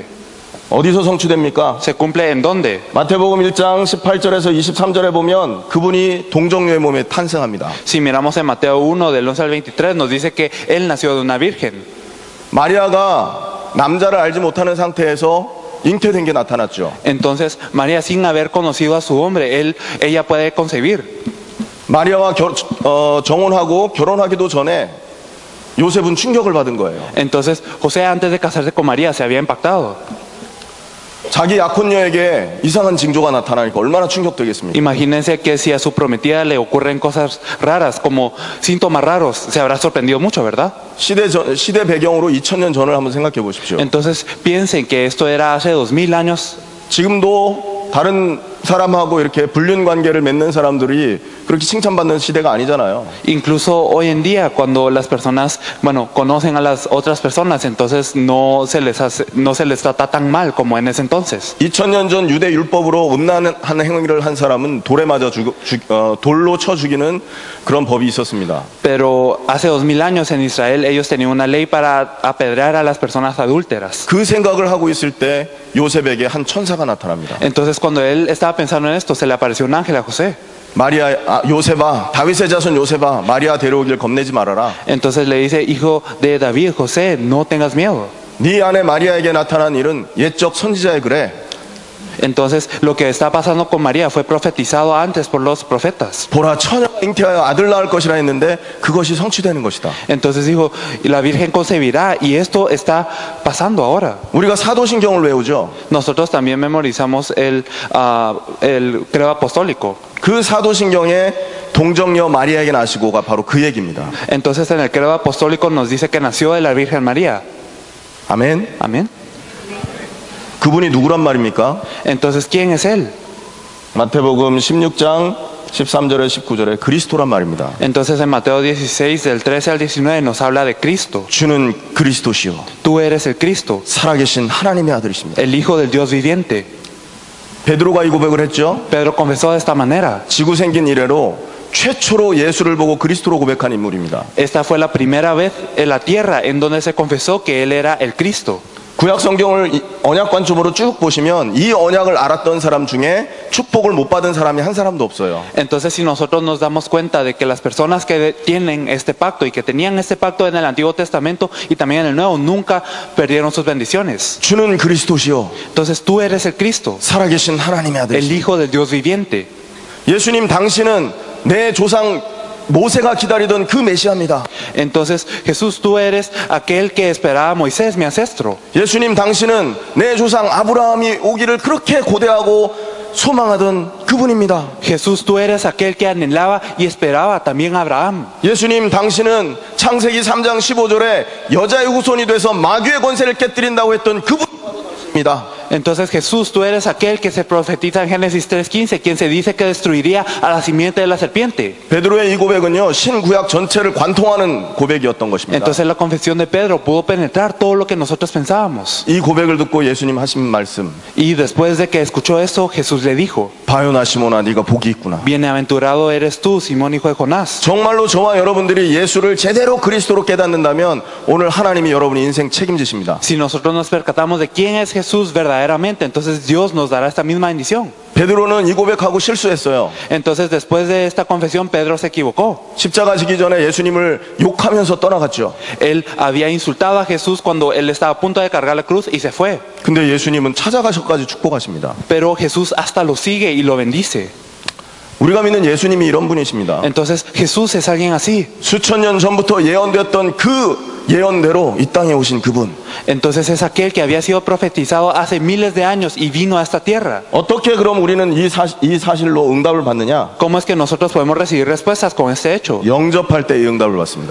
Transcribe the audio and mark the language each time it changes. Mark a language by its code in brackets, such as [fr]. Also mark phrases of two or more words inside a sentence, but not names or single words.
[ko] 어디서 성취됩니까? [es] ¿Se cumple en dónde? [ko] 마태복음 1장 18절에서 23절에 보면 그분이 동정녀의 몸에 탄생합니다. [es] Si miramos en Mateo 1 del 11 al 23 nos dice que Él nació de una virgen. [ko] 마리아가 남자를 알지 못하는 상태에서 잉태된 게 나타났죠. [es] Entonces María, sin haber conocido a su hombre, ella puede concebir. [ko] 마리아와 정혼하고 결혼하기도 전에 요셉은 충격을 받은 거예요. [es] Entonces José, antes de casarse con María, se había impactado. [ko] 자기 약혼녀에게 이상한 징조가 나타나니까 얼마나 충격되겠습니까? [es] Imagínense que si a su prometida le ocurren cosas raras, como síntomas raros, se habrá sorprendido mucho, ¿verdad? [ko] 시대 배경으로 2000년 전을 한번 생각해 보십시오. [es] Entonces piensen que esto era hace 2000 años. [ko] 지금도 다른 사람하고 이렇게 불륜 관계를 맺는 사람들이 그렇게 칭찬받는 시대가 아니잖아요. [es] Incluso hoy en día, cuando las personas, bueno, conocen a las otras personas, entonces no se les trata tan mal como en ese entonces. [ko] 2000년 전 유대 율법으로 음란한 행위를 한 사람은 돌에 맞아 돌로 쳐 죽이는 그런 법이 있었습니다. [es] Pero hace 2000 años en Israel ellos tenían una ley para apedrear a las personas adúlteras. [ko] 그 생각을 하고 있을 때 요셉에게 한 천사가 나타납니다. [es] Entonces cuando él estaba pensando en esto, se le apareció un ángel a José. [ko] 요셉아, 다윗의 자손 요셉아, 마리아 데려오길 겁내지 말아라. [es] Entonces le dice, hijo de David, José, no tengas miedo. [ko] 네 아내 마리아에게 나타난 일은 옛적 선지자의 글에 [es] Entonces lo que está pasando con María fue profetizado antes por los profetas. [ko] 보라 처녀가 잉태하여 아들 낳을 것이라 했는데 그것이 성취되는 것이다. [es] Entonces dijo, la Virgen concebirá y esto está pasando ahora. [ko] 우리가 사도신경을 외우죠. [es] Nosotros también memorizamos el credo apostólico. [ko] 그 사도신경에 동정녀 마리아에게 나시고가 바로 그 얘기입니다. [es] Entonces en el credo apostólico nos dice que nació de la Virgen María. [ko] 아멘. [es] Amén. [ko] 그분이 누구란 말입니까? [es] Entonces, ¿quién es él? [ko] 마태복음 16장 13절에 19절에 그리스도란 말입니다. [es] Entonces en Mateo 16 del 13 al 19 nos habla de Cristo. [ko] 주는 그리스도시요 [es] Tú eres el Cristo, [ko] 살아계신 하나님의 아들이십니다. [es] el Hijo del Dios viviente. [ko] 베드로가 이 고백을 했죠. [es] Pedro confesó de esta manera. [ko] 지구 생긴 이래로 최초로 예수를 보고 그리스도로 고백한 인물입니다. [es] Esta fue la primera vez en la tierra en donde se confesó que él era el Cristo. [ko] 구약 성경을 언약 관점으로 쭉 보시면 이 언약을 알았던 사람 중에 축복을 못 받은 사람이 한 사람도 없어요. [es] Entonces, si nosotros nos damos cuenta de que las personas que tienen este pacto y que tenían este pacto en el Antiguo Testamento y también en el Nuevo, nunca perdieron sus bendiciones. [ko] 주는 그리스도시요 [es] Entonces, tú eres el Cristo, [ko] 살아계신 하나님의 [es] el [ko] 아들이십니다. [es] Hijo del Dios viviente. [ko] 예수님 당신은 내 조상 모세가 기다리던 그 메시아입니다. [es] Entonces, Jesús, tú eres aquel que esperaba a Moisés, mi ancestro. [ko] 예수님 당신은 내 조상 아브라함이 오기를 그렇게 고대하고 소망하던 그분입니다. [es] Jesús, tú eres aquel que anhelaba y esperaba también a Abraham. [ko] 예수님 당신은 창세기 3장 15절에 여자의 후손이 돼서 마귀의 권세를 깨뜨린다고 했던 그분입니다. [es] Entonces, Jesús, tú eres aquel que se profetiza en Génesis 3:15, quien se dice que destruiría a la simiente de la serpiente. [ko] 베드로의 이 고백은요 신구약 전체를 관통하는 고백이었던 것입니다. [es] Entonces la confesión de Pedro pudo penetrar todo lo que nosotros pensábamos. [ko] 이 고백을 듣고 예수님 하신 말씀, [es] Y después de que escuchó eso, Jesús le dijo, [ko] 바요나 시몬아 네가 복이 있구나. [es] bienaventurado eres tú, Simón, hijo de Jonás. [ko] 정말로 저와 여러분들이 예수를 제대로 그리스도로 깨닫는다면 오늘 하나님이 여러분의 인생 책임지십니다. [es] Si nosotros nos percatamos de quién es Jesús verdaderamente, entonces Dios nos dará esta misma bendición. [ko] 베드로는 이 고백하고 실수했어요. [es] Entonces, después de esta confesión, Pedro se equivocó. [ko] 십자가 지기 전에 예수님을 욕하면서 떠나갔죠. [es] Él había insultado a Jesús cuando él estaba a punto de cargar la cruz y se fue. [ko] 근데 예수님은 찾아가셔까지 축복하십니다. [es] Pero Jesús hasta lo sigue y lo bendice. [ko] 우리가 믿는 예수님이 이런 분이십니다. [es] Entonces, Jesús es alguien así. [ko] 수천 년 전부터 예언되었던 그 예언대로 이 땅에 오신 그분. [es] Entonces es aquel que había sido profetizado hace miles de años y vino a esta tierra. [ko] 어떻게 그럼 우리는 이 사실로 응답을 받느냐? [es] ¿Cómo es que nosotros podemos recibir respuestas con este hecho? [ko] 영접할 때 이 응답을 받습니다.